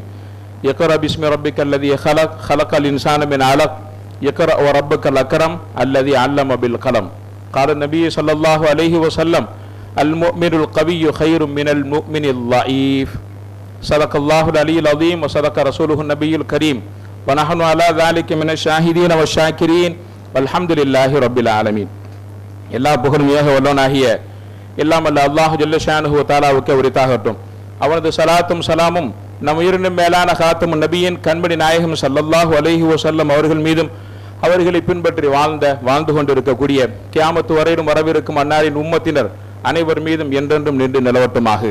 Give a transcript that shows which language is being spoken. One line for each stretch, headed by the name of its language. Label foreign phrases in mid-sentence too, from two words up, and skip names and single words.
Arabic: اقرأ باسم ربك الذي خلق الإنسان من علق اقرأ وربك الأكرم الذي علم بالقلم. قال النبي صلى الله عليه وسلم المؤمن القوي خير من المؤمن الضعيف. صدق الله العلي العظيم وصدق رسوله النبي الكريم ونحن على ذلك من الشاهدين والشاكرين والحمد لله رب العالمين.
Tamil: எல்லா புகழும் ஏக வல்லவனாகிய எல்லாம் அல்ல அல்லாஹ்
Arabic: جل شأنه وتعالى
Tamil: உரித்தாகட்டும். அவனது சலாத்தும் சலாமும் நம் உயிரினும் மேலான காத்தும் நபியின் கண்மணி நாயகம்
Arabic: صلى الله عليه وسلم
Tamil: அவர்கள் மீதும் அவர்களை பின்பற்றி வாழ்ந்து கொண்டிருக்கக்கூடிய கியாமத்து வரையிலும் வரவிருக்கும் அன்னாரின் உம்மத்தினர் அனைவர் மீதும் என்றென்றும் நின்று நிலவட்டுமாக.